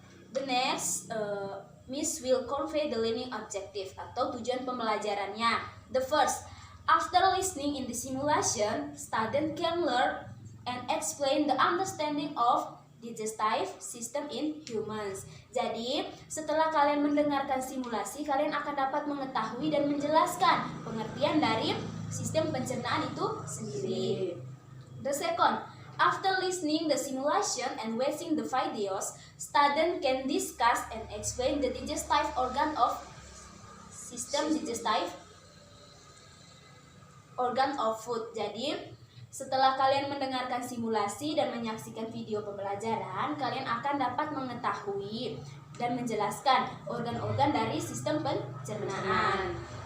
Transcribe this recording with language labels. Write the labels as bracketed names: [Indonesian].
[English] The next, Miss will convey the learning objective [Indonesian] atau tujuan pembelajarannya. [English] The first, after listening in the simulation, student can learn and explain the understanding of digestive system in humans. [Indonesian] Jadi, setelah kalian mendengarkan simulasi, kalian akan dapat mengetahui dan menjelaskan pengertian dari sistem pencernaan itu sendiri. [English] The second, after listening the simulation and watching the videos, student can discuss and explain the digestive organ of digestive organ of food. [Indonesian] Jadi, setelah kalian mendengarkan simulasi dan menyaksikan video pembelajaran, kalian akan dapat mengetahui dan menjelaskan organ-organ dari sistem pencernaan.